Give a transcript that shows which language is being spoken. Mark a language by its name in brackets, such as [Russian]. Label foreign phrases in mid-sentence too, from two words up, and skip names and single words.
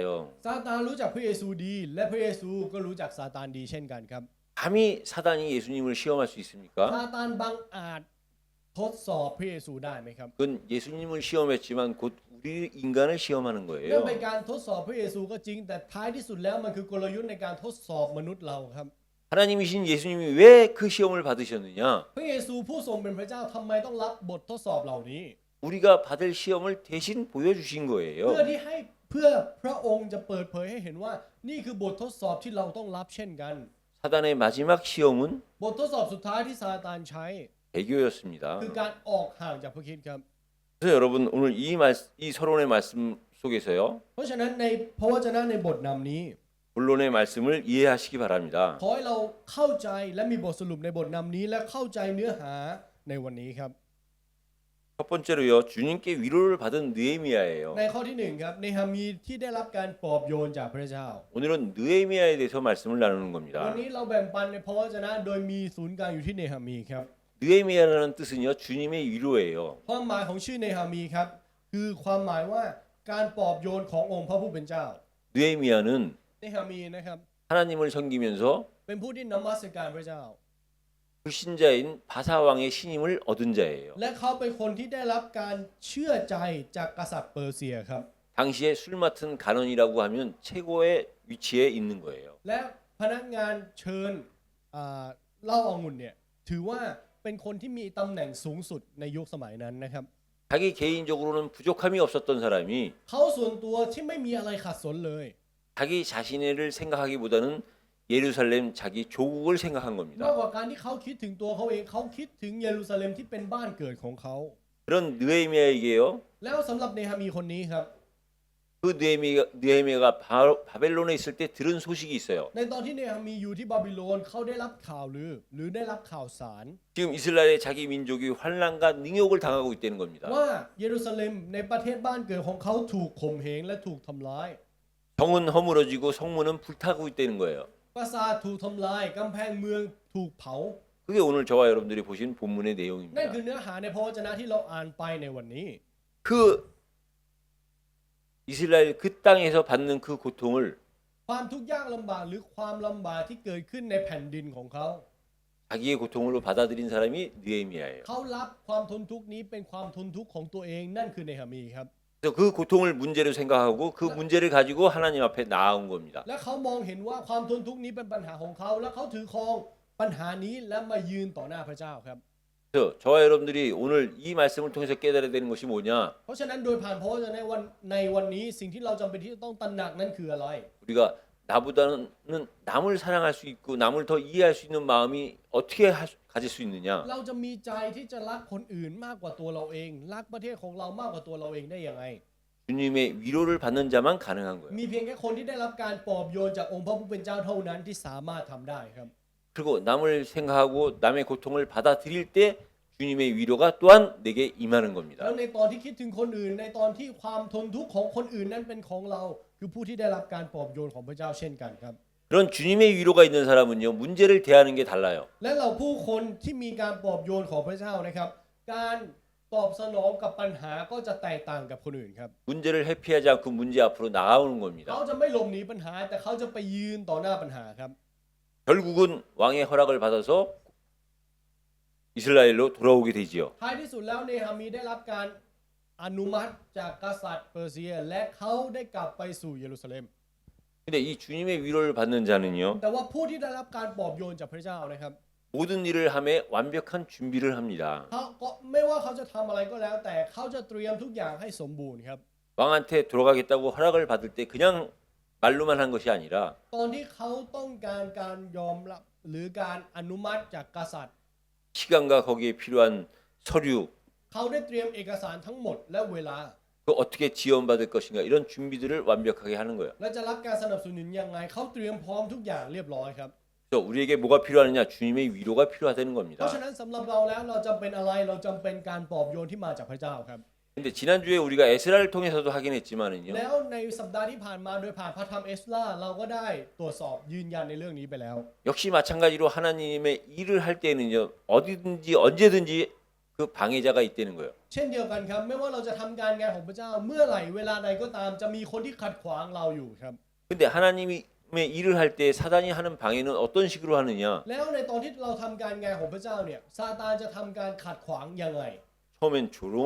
[Thai] ซาตานรู้จักพระเยซูดี และพระเยซูก็รู้จักซาตานดีเช่นกันครับ [Korean] 감히 사단이 예수님을 시험할 수 [Thai] ซา [Korean] 있습니까? [Thai] ตานบังอาจทดสอบพระเยซูได้ไหมครับ [Korean] 그건 예수님을 시험했지만 곧 우리 인간을 시험하는 [Thai] นั่น [Korean] 거예요. [Thai] เป็นการทดสอบพระเยซูก็จริง แต่ท้ายที่สุดแล้วมันคือกลยุทธ์ในการทดสอบมนุษย์เราครับ [Korean] 하나님이신 예수님이 왜 그 시험을 받으셨느냐? [Thai] พระเยซูผู้ทรงเป็นพระเจ้าทำไมต้องรับบททดสอบเหล่านี้ [Korean] 우리가 받을 시험을 대신 보여주신 [Thai] เพื่อ [Korean] 거예요. [Thai] ที่ให้เพื่อพระองค์จะเปิดเผยให้เห็นว่านี่คือบททดสอบที่เราต้องรับเช่นกัน [Korean] 사단의 마지막 시험은 [Thai] บททดสอบสุดท้ายที่ซาตานใช้ [Korean] 배교였습니다. [Thai] คือการออกห่างจากพระคริสต์ครับ [Korean] 그래서 여러분 오늘 이 서론의 말씀 속에서요. [Thai] เพราะฉะนั้นในพระวจนะในบทนำนี้ [Korean] 본론의 말씀을 이해하시기 바랍니다. [Thai] ขอให้เราเข้าใจและมีบทสรุปในบทนำนี้และเข้าใจเนื้อหาในวันนี้ครับ [Korean] 첫 번째로요. 주님께 위로를 받은 느헤미야예요. [Thai] ในข้อที่หนึ่งครับเนหามีที่ได้รับการปลอบโยนจากพระเจ้า [Korean] 오늘은 느헤미야에 대해서 말씀을 나누는 [Thai] วัน [Korean] 겁니다. [Thai] นี้เราแบ่งปันในพระวจนะโดยมีศูนย์กลางอยู่ที่เนหามีครับ [Korean] 느헤미야라는 뜻은요. 주님의 위로예요. [Thai] ความหมายของชื่อเนหามีครับคือความหมายว่าการปลอบโยนขององค์พระผู้เป็นเจ้า [Korean] 느헤미야는 [Thai] เนหามีนะครับ [Korean] 하나님을 섬기면서 [Thai] เป็นผู้ที่นมัสการพระเจ้า [Korean] 불신자인 바사 왕의 신임을 얻은 자예요. [Thai] และเขาเป็นคนที่ได้รับการเชื่อใจจากกษัตริย์เปอร์เซียครับ [Korean] 당시에 술 맡은 간원이라고 하면 최고의 위치에 있는 거예요. [Thai] และพนักงานเชิญเหล้าองุ่นเนี่ยถือว่าเป็นคนที่มีตำแหน่งสูงสุดในยุคสมัยนั้นนะครับ [Korean] 자기 개인적으로는 부족함이 없었던 사람이 [Thai] เขาส่วนตัวที่ไม่มีอะไรขัดสนเลย [Korean] 자기 자신을 생각하기보다는 예루살렘 자기 조국을 생각한 [Thai] นอก [Korean] 겁니다. [Thai] กว่าการที่เขาคิดถึงตัวเขาเองเขาคิดถึงเยรูซาเล็มที่เป็นบ้านเกิดของเขา [Korean] 그런 느헤미야에게요. [Thai] แล้วสำหรับเนหามีคนนี้ครับ [Korean] 그 느헤미야가 바벨론에 있을 때 들은 소식이 있어요. [Thai] ในตอนที่เนหามีอยู่ที่บาบิโลนเขาได้รับข่าวหรือได้รับข่าวสาร [Korean] 지금 이스라엘의 자기 민족이 환난과 능욕을 당하고 있다는 겁니다. [Thai] ว่าเยรูซาเล็มในประเทศบ้านเกิดของเขาถูกข่มเหงและถูกทำร้าย [Korean] 성은 허물어지고 성문은 불타고 있다는 거예요. [Thai] ปราสาทถูกทำลายกำแพงเมืองถูกเผา [Korean] 그게 오늘 저와 여러분들이 보신 본문의 [Thai] นั่น [Korean] 내용입니다. [Thai] คือเนื้อหาในพระวจนะที่เราอ่านไปในวันนี้ [Korean] 그 이스라엘 그 땅에서 받는 그 고통을 [Thai] ความทุกข์ยากลำบากหรือความลำบากที่เกิดขึ้นในแผ่นดินของเขา [Korean] 자기의 고통으로 받아들인 사람이 느헤미야예요. [Thai] เขารับความทนทุกข์นี้เป็นความทนทุกข์ของตัวเองนั่นคือเนหามีครับ [Korean] 그래서 그 고통을 문제로 생각하고 그 문제를 가지고 하나님 앞에 나아온 겁니다. [Thai] และเขามองเห็นว่าความทนทุกข์นี้เป็นปัญหาของเขาและเขาถือครองปัญหานี้และมายืนต่อหน้าพระเจ้าครับ [Korean] 그래서 저와 여러분들이 오늘 이 말씀을 통해서 깨달아야 되는 것이 뭐냐? [Thai] เพราะฉะนั้นโดยผ่านพระวจนะในวันนี้สิ่งที่เราจำเป็นที่จะต้องตระหนักนั่นคืออะไร [Korean] 우리가 나보다는 남을 사랑할 수 있고 남을 더 이해할 수 있는 마음이 어떻게 가질 수 있느냐? [Thai] เราจะมีใจที่จะรักคนอื่นมากกว่าตัวเราเองรักประเทศของเรามากกว่าตัวเราเองได้ยังไง [Korean] 주님의 위로를 받는 자만 가능한 거예요. [Thai] มีเพียงแค่คนที่ได้รับการปลอบโยนจากองค์พระผู้เป็นเจ้าเท่านั้นที่สามารถทำได้ครับ [Korean] 그리고 남을 생각하고 남의 고통을 받아들일 때 주님의 위로가 또한 내게 임하는 [Thai] แล้ว [Korean] 겁니다. [Thai] ในตอนที่คิดถึงคนอื่นในตอนที่ความทนทุกข์ของคนอื่นนั้นเป็นของเรา คือผู้ที่ได้รับการปลอบโยนของพระเจ้าเช่นกันครับ [Korean] 그런 주님의 위로가 있는 사람은요 문제를 대하는 게 달라요. [Thai] และเราผู้คนที่มีการปลอบโยนของพระเจ้านะครับ การตอบสนองกับปัญหาก็จะแตกต่างกับคนอื่นครับ [Korean] 문제를 회피하지 않고 문제 앞으로 나아오는 [Thai] เขา [Korean] 겁니다. [Thai] จะไม่หลบหนีปัญหาแต่เขาจะไปยืนต่อหน้าปัญหาครับ [Korean] 결국은 왕의 허락을 받아서 이스라엘로 돌아오게 되지요. [Thai] ท้ายที่สุดแล้วเนหามีได้รับการอนุมัติจากกษัตริย์เปอร์เซีย และเขาได้กลับไปสู่เยรูซาเล็ม [Korean] 근데 이 주님의 위로를 받는 자는요 [Thai] แต่ว่าผู้ที่ได้รับการปลอบโยนจากพระเจ้านะครับ [Korean] 모든 일을 함에 완벽한 준비를 합니다. [Thai] เขาก็ไม่ว่าเขาจะทำอะไรก็แล้ว แต่เขาจะเตรียมทุกอย่างให้สมบูรณ์ครับ [Korean] 왕한테 돌아가겠다고 허락을 받을 때 그냥 말로만 한 것이 아니라 [Thai] ตอนที่เขาต้องการยอมรับหรือการอนุมัติจากกษัตริย์ [Korean] 시간과 거기에 필요한 서류 [Thai] เขาได้เตรียมเอกสารทั้งหมดและเวลา [Korean] 그 어떻게 지원받을 것인가 이런 준비들을 완벽하게 하는 거예요. [Thai] และจะรับการสนับสนุนยังไงเขาเตรียมพร้อมทุกอย่างเรียบร้อยครับ [Korean] 그래서 우리에게 뭐가 필요하느냐? 주님의 위로가 필요하다는 [Thai] เพ [Korean] 겁니다. [Thai] ราะฉะนั้นสำหรับเราแล้วเราจำเป็นอะไรเราจำเป็นการปลอบโยนที่มาจากพระเจ้าครับ [Korean] 근데 지난주에 우리가 에스라를 통해서도 하긴 했지만은요. [Thai] แล้วในสัปดาห์ที่ผ่านมาโดยผ่านพระธรรมเอสราเราก็ได้ตรวจสอบยืนยันในเรื่องนี้ไปแล้ว [Korean] 역시 마찬가지로 하나님의 일을 할 때는요. 어디든지 언제든지 그 방해자가 있다는 거예요. [Thai] เช่นเดียวกันครับไม่ว่าเราจะทำการงานของพระเจ้าเมื่อไหร่เวลาใดก็ตามจะมีคนที่ขัดขวางเราอยู่ครับ [Korean] 근데 하나님의 일을 할 때 사단이 하는 방해는 어떤 식으로 하느냐? [Thai] แล้วในตอนที่เราทำการงานของพระเจ้าเนี่ยซาตานจะทำการขัดขวางยังไง [Korean] 처음엔 조롱을